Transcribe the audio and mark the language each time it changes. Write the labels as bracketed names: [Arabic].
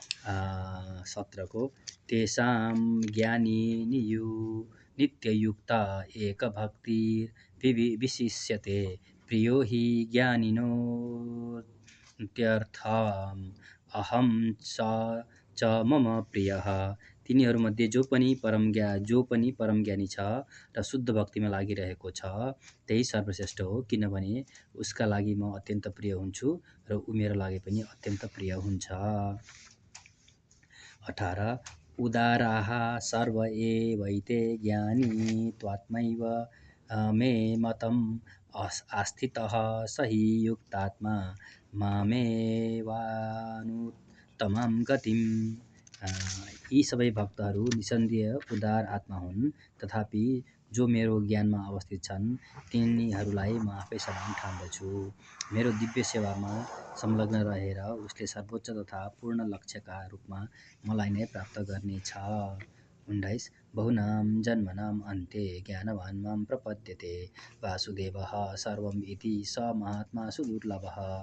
[Sanskrit] 17को तेषां ज्ञानी नित्ययुक्त एक भक्ति विशिष्यते प्रियो हि ज्ञानिनोत्यर्थम् अहं च मम प्रियः। [Nepali] तिनीहरूमध्ये जो पनि परम ज्ञानी छ र शुद्ध भक्तिमा लागिरहेको छ त्यही सर्वश्रेष्ठ हो, किनभने उसका लागि म अत्यन्त प्रिय हुन्छु र ऊ मेरो लागि पनि अत्यन्त प्रिय हुन्छ। [Sanskrit] 18 उदाराः सर्व एवैते ज्ञानी त्वात्मैव मे मतम् आस्थितः स हि युक्तात्मा मामेवानुत्तमां गतिम्। [Nepali] यी सबै भक्तहरू निसन्देह उदार आत्मा हुन्, तथापि जो मेरो ज्ञानमा अवस्थित छन् तिनीहरूलाई म आफै समान ठान्दछु। मेरो दिव्य सेवामा संलग्न रहेर उसले सर्वोच्च तथा पूर्ण लक्ष्यका रूपमा मलाई नै प्राप्त गर्नेछ। [Sanskrit] 19 बहुनां जन्मनां अन्ते ज्ञानवान् मां प्रपद्यते वासुदेवः सर्वम् इति स महात्मा सुदुर्लभः।